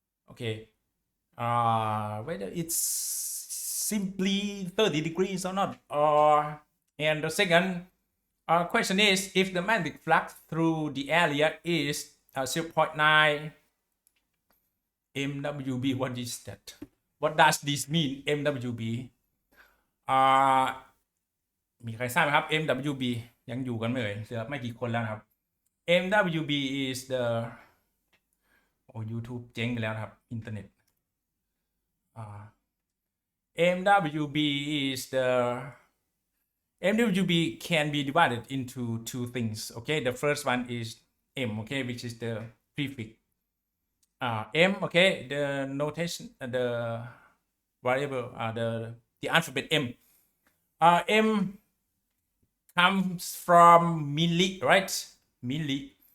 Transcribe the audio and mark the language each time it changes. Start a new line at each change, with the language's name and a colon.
English: Okay, whether it's simply 30 degrees or not. And the second question is, if the magnetic flux through the area is 0.9 MWB, what is that? What does this mean, MWB?
Thai: มีใครทราบไหมครับ MWB ยังอยู่กันไหมเอ่ยเหลือไม่กี่คนแล้วนะครับ
English: MWB is the YouTube เจ๊งไปแล้วนะครับอินเทอร์เน็ตMWB is the MWB can be divided into 2 things. Okay, the first one is M, okay, which is the prefix M. Okay, the notation, the variable, the alphabet M. M comes from milli, right? Milli.